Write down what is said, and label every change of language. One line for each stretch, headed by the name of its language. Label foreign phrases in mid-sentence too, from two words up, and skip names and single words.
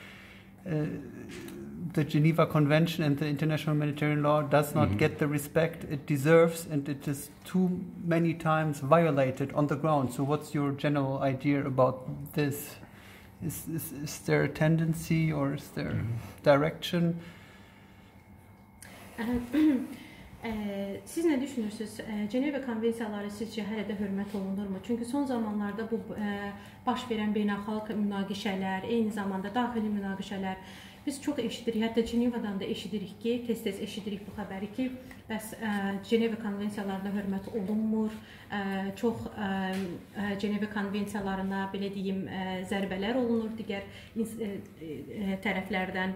English: the Geneva Convention and the international humanitarian law does not get the respect it deserves, and it is too many times violated on the ground. So what's your general idea about this? Is there a tendency or is there direction?
Azerbaijani: Siz nə düşünürsünüz? Ceneva konvensiyaları sizcə hələ də hörmət olunurmu? Çünki son zamanlarda bu baş verən beynəlxalq münaqişələr, eyni zamanda daxili münaqişələr biz çox eşidirik, hətta Cenevadan da eşidirik ki, tez-tez eşidirik bu xəbəri ki, bəs Ceneva konvensiyalarına hörmət olunmur, çox Ceneva konvensiyalarına, belə deyim, zərbələr olunur digər tərəflərdən.